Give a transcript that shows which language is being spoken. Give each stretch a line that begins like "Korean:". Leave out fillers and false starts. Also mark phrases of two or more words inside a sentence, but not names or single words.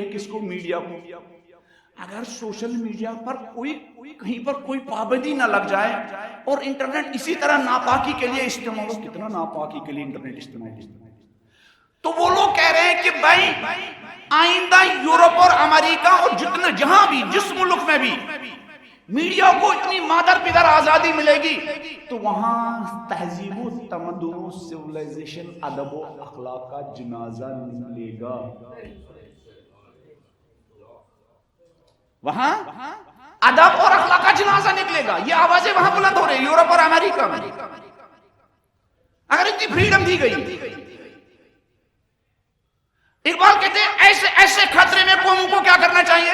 Urdu: کس کو, میڈیا کو, اگر
English: social media
Urdu: پر کہیں پر کوئی پابندی نہ لگ جائے اور انٹرنیٹ اسی طرح ناپاکی کے لیے استعمال ہو, کتنا ناپاکی کے لیے انٹرنیٹ استعمال, تو وہ لوگ کہہ رہے ہیں کہ بھائی آئندہ یورپ اور امریکہ اور جتنا جہاں بھی جس ملک میں بھی میڈیا کو اتنی مادر پدر آزادی ملے گی تو وہاں تہذیب و تمدن و سیولائزیشن, ادب و اخلاق کا جنازہ نکلے گا. وہاں ادب اور اخلاق کا جنازہ نکلے گا. یہ آوازیں وہاں بلند ہو رہی ہیں یورپ اور امریکہ میں. اگر اتنی فریڈم دی گئی, اقبال کہتے ہیں ایسے خطرے میں قوموں کو کیا کرنا چاہیے.